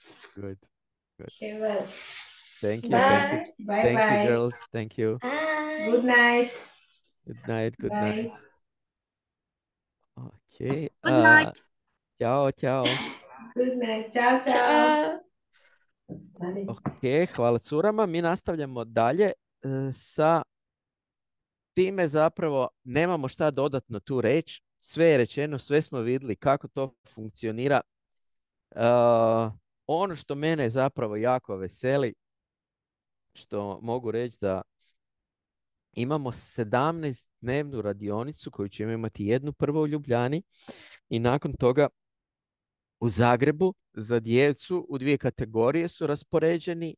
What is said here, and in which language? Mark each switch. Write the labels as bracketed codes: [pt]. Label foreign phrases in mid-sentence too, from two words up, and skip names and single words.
[en] Good. Good. Okay, well. Thank you. Thank you. Bye. Thank you, Bye. girls. Thank you. Good night. Good night. Good Bye. night. Okay. Good night. [hr] Ćao, ćao. [en] Good night. [hr] Ciao, ciao. Ok, hvala curama. Mi nastavljamo dalje sa time zapravo nemamo šta dodatno tu reći. Sve je rečeno, sve smo vidjeli kako to funkcionira. Ono što mene zapravo jako veseli, što mogu reći da imamo 17-dnevnu radionicu koju ćemo imati jednu prvo u Ljubljani i nakon toga u Zagrebu za djecu u dvije kategorije su raspoređeni.